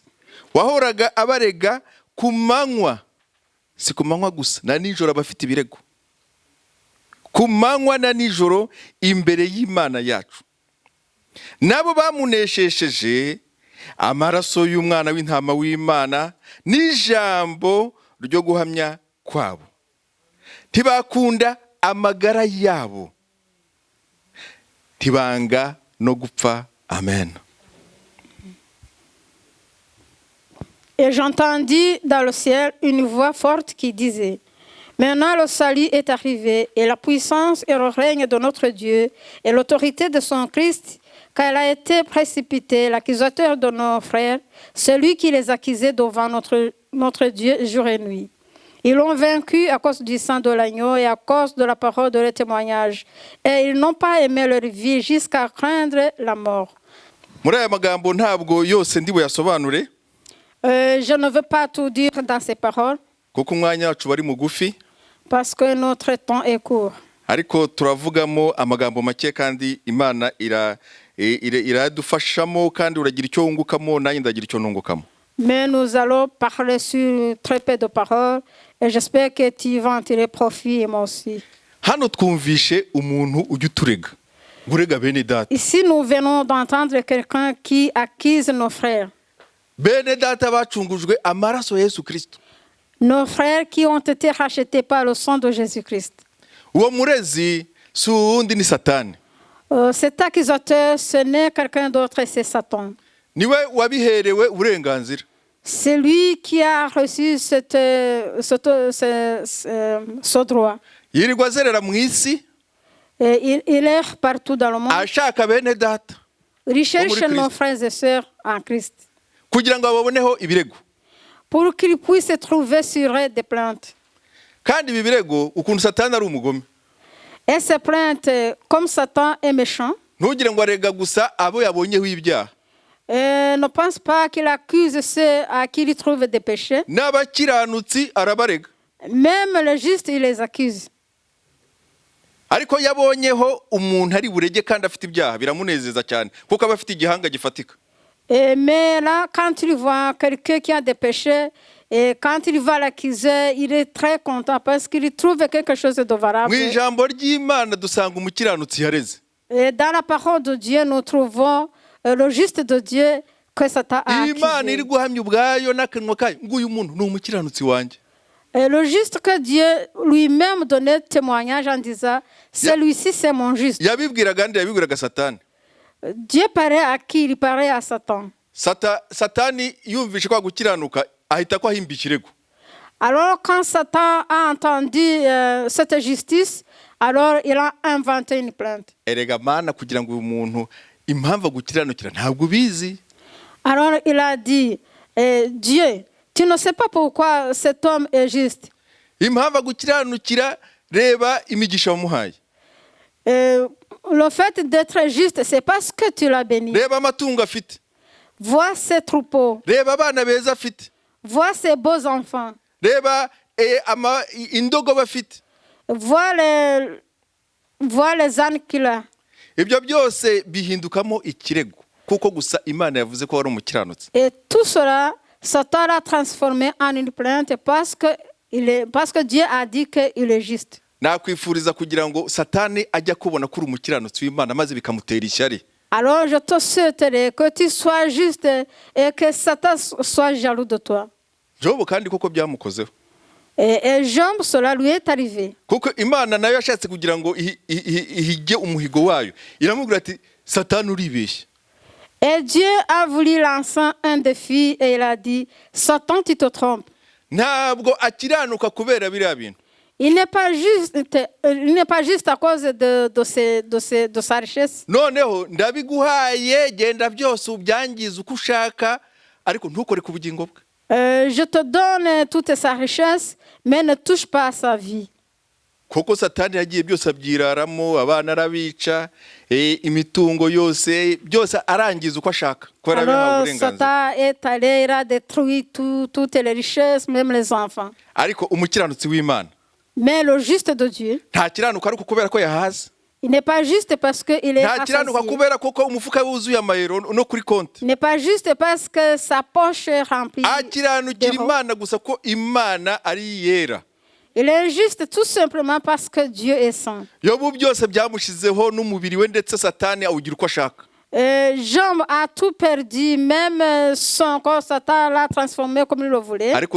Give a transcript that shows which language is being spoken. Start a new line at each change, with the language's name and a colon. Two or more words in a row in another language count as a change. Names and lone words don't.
Kinyarwanda: wahoraga abarega ku manywa, si ku manywa gusa na nijoro abafite ibirego, ku manywa na nijoro imbere y'Imana yacu, nabo bamuneshesheje amaraso y'umwana w'intama w'Imana n'ijambo ryo guhamya kwabo, ntibakunda amagara yabo, ntibanga no gupfa. Amen.
French: Et j'entendis dans le ciel une voix forte qui disait, maintenant le salut est arrivé, et la puissance et le règne de notre Dieu, et l'autorité de son Christ, car il a été précipité, l'accusateur de nos frères, celui qui les accusait devant notre Dieu jour et nuit. Ils l'ont vaincu à cause du sang de l'agneau et à cause de la parole de leur témoignage. Et ils n'ont pas aimé leur vie jusqu'à craindre la mort.
Kinyarwanda: Muri aya magambo ntabwo yose ndi buyasobanure
French: Je ne veux pas tout dire dans ces paroles
Kinyarwanda: kuko umwanya wacu bari mugufi,
French: parce que notre temps est court.
Kinyarwanda: ariko turavugamo amagambo make kandi Imana iradufashamo kandi uragira icyo wungukamo nanjye ndagira icyo nungukamo.
French: Mais nous allons parler sur très peu de paroles et j'espère que tu vas en tirer profit et moi aussi.
Kinyarwanda: Hano twumvishe umuntu ujya uturega urega bene data.
French: Ici, nous venons d'entendre quelqu'un qui accuse nos frères.
Kinyarwanda: Bene data bacungujwe amaraso ya Yesu Kristo.
French: Nos frères qui ont été rachetés par le sang de Jésus-Christ.
Kinyarwanda: Uwo murezi si uwundi ni Satani.
French: Cet accusateur, ce n'est quelqu'un d'autre, c'est Satan.
Kinyarwanda: Niwe wabiherewe uburenganzira.
French: C'est lui qui a reçu ce droit.
Kinyarwanda: Yirirwa azerera mu isi
French: Et il erre partout dans le monde.
Kinyarwanda: ashaka bene data
French: Il cherche Christ. nos frères et sœurs en Christ.
Kinyarwanda: kugira ngo baboneho ibirego.
French: Pour qu'ils puissent trouver sur eux des plaintes.
Kinyarwanda: Kandi ibi birego ukuntu Satani ari umugome.
French: Et ces plaintes, comme Satan est méchant,
Kinyarwanda: Ntugire ngo arega gusa abo yabonyeho ibyaha.
French: ne pense pas qu'il accuse ceux à qui il trouve des péchés.
Kinyarwanda: N'abakiranutsi arabarega.
French: Même le juste, il les accuse.
Kinyarwanda: Ariko yabonyeho umuntu ari burege kandi afite ibyaha biramunezeza cyane kuko aba afite igihanga gifatika.
French: Mais là, quand il voit quelqu'un qui a des péchés, et quand il va l'accuser, il est très content parce qu'il trouve quelque chose de valable.
Kinyarwanda: Mu ijambo ry'Imana dusanga umukiranutsi yareze.
French: Et dans la parole de Dieu, nous trouvons le juste de Dieu que Satan a
Kinyarwanda: Imana iri
French: accusé.
Kinyarwanda: guhamya ubwayo n'akanwa kayo ngo uyu muntu ni umukiranutsi wanjye.
French: Et le juste que Dieu lui-même donnait témoignage en disant, celui-ci c'est mon juste.
Kinyarwanda: Yabibwiraga kandi yabibwiraga Satani.
French: Dieu paraît à qui? Il paraît à Satan.
Kinyarwanda: Satani yumvishe kwa gukiranuka ahita ko ahimba ikirego.
French: Alors quand Satan a entendu cette justice, alors il a inventé une plainte.
Kinyarwanda: Erega Mana kugira ngo uyu muntu impamvu gukiranukira ntabwo bizi.
French: Alors il a dit, Dieu, tu ne sais pas pourquoi cet homme est juste.
Kinyarwanda: Impamvu gukiranukira reba imigisha wamuhaye.
French: Le fait d'être juste, c'est parce que tu l'as béni.
Kinyarwanda: Reba amatungo afite.
French: Vois ses troupeaux.
Kinyarwanda: Reba abana beza afite.
French: Vois ses beaux enfants.
Kinyarwanda: Reba indogobe afite.
French: voit les ânes qu'il a.
Kinyarwanda: ibyo byose bihindukamo ikirego kuko gusa Imana yavuze ko wari umukiranutsi.
French: Et tout cela, Satan l'a transformé en une plainte parce que Dieu a dit qu'il est juste.
Kinyarwanda: Nakwifuriza kugira ngo Satani ajya kubona kuri umukiranutsi w'Imana maze bikamutera ishyari.
French: Alors je te souhaiterais que tu sois juste et que Satan soit jaloux de toi.
Kinyarwanda: Job kandi koko byamukozeho.
French: Et Job, cela lui est arrivé.
Kinyarwanda: Kuko Imana nayo yashatse kugira ngo ihige umuhigo wayo. Iramubwira ati Satani uribeshye.
French: Et Dieu a voulu lancer un défi et il a dit, Satan, tu te trompes.
Kinyarwanda: Ntabwo akiranuka kubera biriya bintu.
French: Il n'est pas juste à cause de sa richesse.
Kinyarwanda: Noneho ndabiguhaye genda byose ubyangiza uko ushaka ariko ntukore ku bugingo bwe.
French: Je te donne toute sa richesse, mais ne touche pas à sa vie.
Kinyarwanda: Koko Satani yagiye byose abyiraramo, abana arabica, imitungo yose byose arangiza uko ashaka.
French: Alors Satan est allé, il a détruit toutes les richesses, même les enfants.
Kinyarwanda: Ariko umukiranutsi w'Imana.
French: Mais le juste de Dieu,
Kinyarwanda: nta kiranuka ariko kubera ko yahaze.
French: Il n'est pas juste parce qu'il est rassasié. Il n'est pas juste parce que sa poche est remplie. Il est juste tout simplement parce que Dieu est saint. Job a tout perdu, même son corps, Satan l'a transformé comme il le voulait.